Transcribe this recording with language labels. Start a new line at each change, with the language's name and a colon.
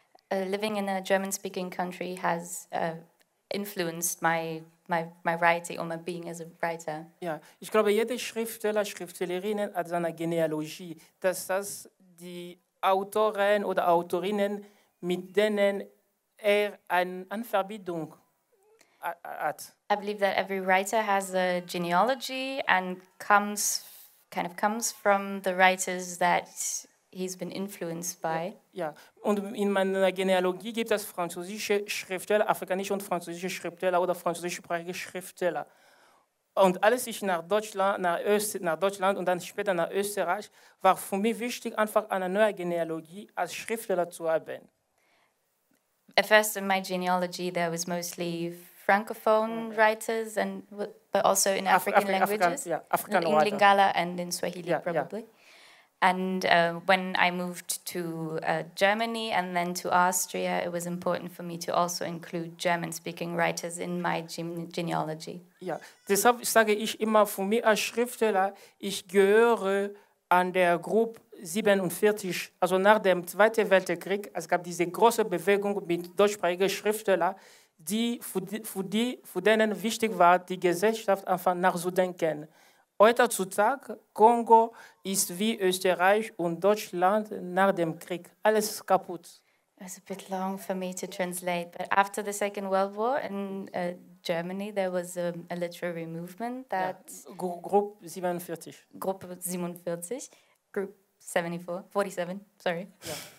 English: Living in a German-speaking country has influenced my writing or my being as a writer.
German: Ja, ich glaube, jeder Schriftsteller, Schriftstellerin hat seine Genealogie. Das die Autoren oder Autorinnen, mit denen eine Verbindung hat.
English: I believe that every writer has a genealogy and comes from the writers that he's been influenced by.
German: Ja, und in meiner Genealogie gibt es französische Schriftsteller, afrikanische und französische Schriftsteller oder französischsprachige Schriftsteller. Und als ich nach Deutschland und dann später nach Österreich, war für mich wichtig, einfach eine neue Genealogie als Schriftsteller zu haben.
English: At first in my genealogy there was mostly Francophone writers, but also in African languages, in Lingala and in Swahili probably. Yeah. And when I moved to Germany and then to Austria, it was important for me to also include German-speaking writers in my genealogy.
German: Ja, deshalb sage ich immer, für mich als Schriftsteller, ich gehöre an der Gruppe 47, also nach dem Zweiten Weltkrieg. Es gab diese große Bewegung mit deutschsprachigen Schriftstellern, für denen wichtig war, die Gesellschaft einfach nachzudenken. Heutzutage, Kongo ist wie Österreich und Deutschland nach dem Krieg. Alles ist kaputt.
English: It was a bit long for me to translate, but after the Second World War in Germany, there was a literary movement that... Group 47. Gruppe 47. Group 47, sorry. Yeah.